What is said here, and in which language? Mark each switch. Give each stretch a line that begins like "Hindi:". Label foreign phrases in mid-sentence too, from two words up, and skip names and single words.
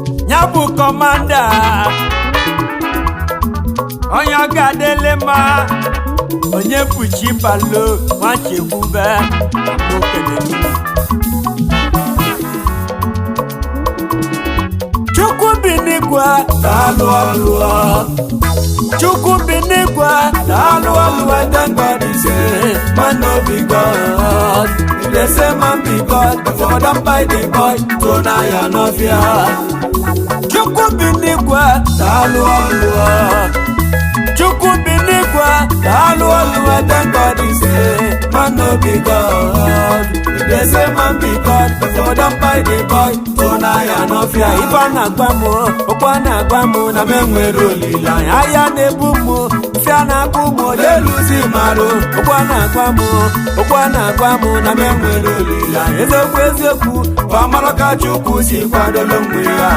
Igbo: Ya bụ kọmanda, onye ọ ga-adịlị mma, onye bụ chi balo, nwa Chekwube, na mụ kelele. Chukwu bi n'igwe, daalụ ọlụ. Chukwu bi n'igwe, daalụ ọlụ.
Nigerian Pidgin: I thank God is here, man no be God. They say man be God, but for them buy the boy, so now ya no fear.
Igbo: Chukwu bi n'igwe, daalụ ọlụ. Chukwu bi n'igwe, daalụ ọlụ.
Nigerian Pidgin: I thank God is here, man no be God. They say man be God, but for them buy the boy, so now ya no fear.
Igbo: Ife a na-agwa m, okwu a na-agwa m, na m enwere olileanya. Ahịa na-ebu m, ife a na-agwa m, onye lụzi marụ. Okwu a na-agwa m, okwu a na-agwa m, na m enwere olileanya. Eziokwu, eziokwu, ọ mara ka Chukwu si kwadolo onwe ya.